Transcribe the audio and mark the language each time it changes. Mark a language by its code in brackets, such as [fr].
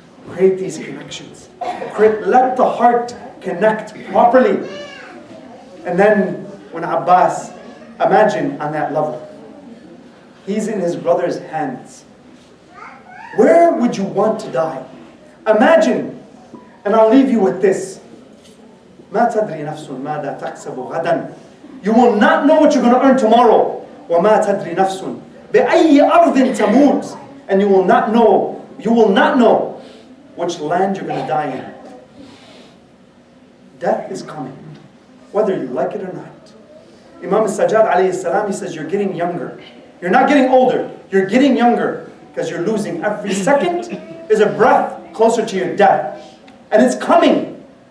[en] Create these connections. Let the heart connect properly. And then when Abbas, imagine on that level. He's in his brother's hands. Where would you want to die? Imagine, and I'll leave you with this. [ar] ما تدري نفس ماذا تكسب غدا. [en] You will not know what you're going to earn tomorrow. [ar] وما تدري نفس بأي أرض تموت. [en] And you will not know which land you're going to die in. Death is coming, whether you like it or not. Imam Sajjad alayhi salam, he says, you're getting younger. You're not getting older, you're getting younger, because you're losing every second is a breath closer to your death. And it's coming.